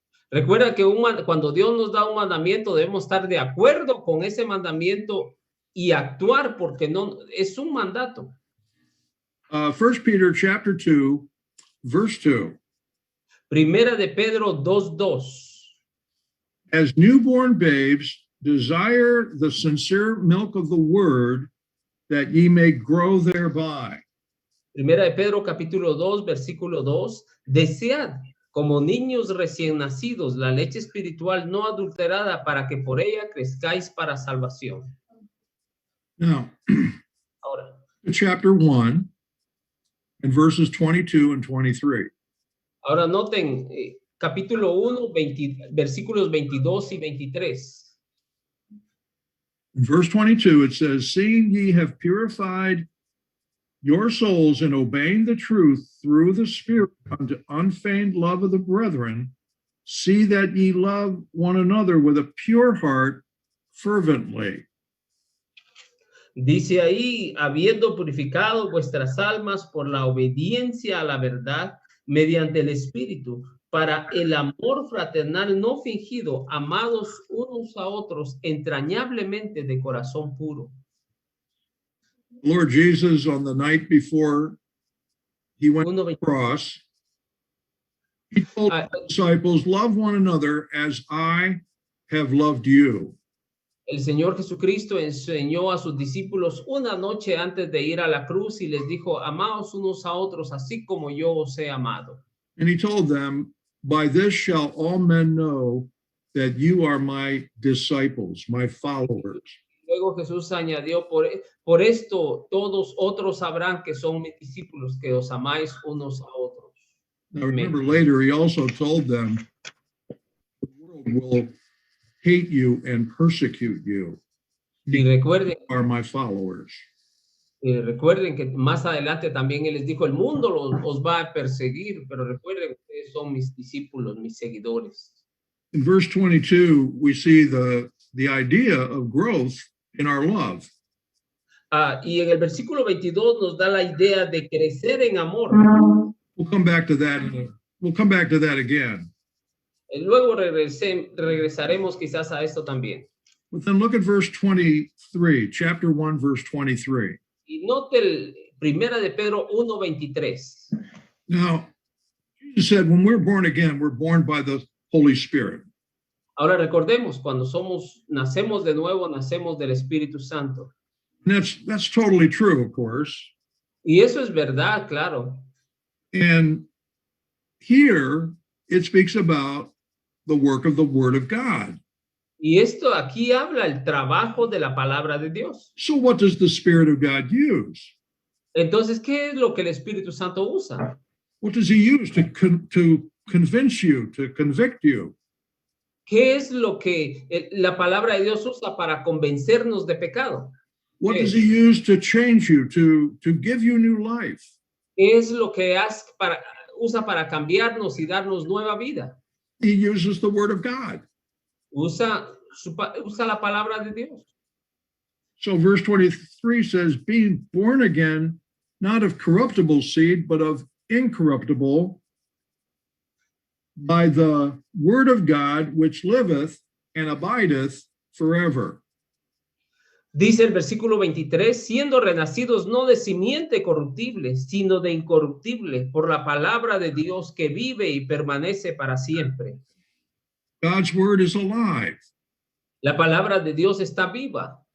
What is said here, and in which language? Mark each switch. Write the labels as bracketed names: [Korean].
[Spanish] Recuerda que cuando Dios nos da un mandamiento, debemos estar de acuerdo con ese mandamiento y actuar, porque no es un mandato. [English] 1 Peter chapter 2, verse 2. [Spanish] Primera de Pedro 2:2. [English] As newborn babes, desire the sincere milk of the word, that ye may grow thereby. [Spanish] Primera de Pedro capítulo 2, versículo 2. Desead como niños recién nacidos la leche espiritual no adulterada, para que por ella crezcáis para salvación. [English] Now, [Spanish] Ahora, [English] chapter 1 and verses 22 and 23. [Spanish] ahora noten capítulo 1, versículos 22 y 23. [English] In verse 22, it says, seeing ye have purified your souls in obeying the truth through the Spirit unto unfeigned love of the brethren, see that ye love one another with a pure heart fervently. [Spanish] Dice ahí, habiendo purificado vuestras almas por la obediencia a la verdad mediante el Espíritu, para el amor fraternal no fingido, amados unos a otros entrañablemente de corazón puro. [English] Lord Jesus, on the night before he went to the 1:20. cross, he told Ah, the disciples, love one another as I have loved you. [Spanish] El Señor Jesucristo enseñó a sus discípulos una noche antes de ir a la cruz y les dijo, amaos unos a otros así como yo os he amado. [English] And he told them, by this shall all men know that you are my disciples, my followers. [Spanish] Luego Jesús añadió, por esto todos otros sabrán que son mis discípulos, que os amáis unos a otros. [English] Now remember, later he also told them, the world will hate you and persecute you. [Spanish] Y recuerden, [English] Are my followers. [Spanish] recuerden que más adelante también Él les dijo, el mundo os va a perseguir, pero recuerden que ustedes son mis discípulos, mis seguidores. [English] In verse 22, we see the idea of growth in our love. [Spanish] Y en el versículo 22 nos da la idea de crecer en amor. [English] We'll come back to that. We'll come back to that again. [Spanish] Luego regresaremos quizás a esto también. [English] But then look at verse 23, chapter 1, verse 23. [Spanish] Y note primera de Pedro 1:23. [English] Now, Jesus said, when we're born again, we're born by the Holy Spirit. [Spanish] Ahora recordemos, cuando nacemos de nuevo, nacemos del Espíritu Santo. [English] And that's totally true, of course. [Spanish] Y eso es verdad, claro. [English] And here it speaks about the work of the Word of God. [Spanish] Y esto aquí habla el trabajo de la palabra de Dios. [English] So what does the Spirit of God use? [Spanish] Entonces, ¿qué es lo que el Espíritu Santo usa? [English] What does he use to convince you, to convict you? [Spanish] ¿Qué es lo que la palabra de Dios usa para convencernos de pecado? [English] What does he use to change you, to give you new life? [Spanish] ¿Qué es lo que usa para cambiarnos y darnos nueva vida? [English] He uses the Word of God. [Spanish] Usa la palabra de Dios. [English] So verse 23 says, being born again, not of corruptible seed, but of incorruptible, by the Word of God, which liveth and abideth forever. [Spanish] Dice el versículo 23, siendo renacidos no de simiente corruptible, sino de incorruptible, por la palabra de Dios que vive y permanece para siempre. [English] God's Word is alive. [Spanish] La palabra de Dios está viva.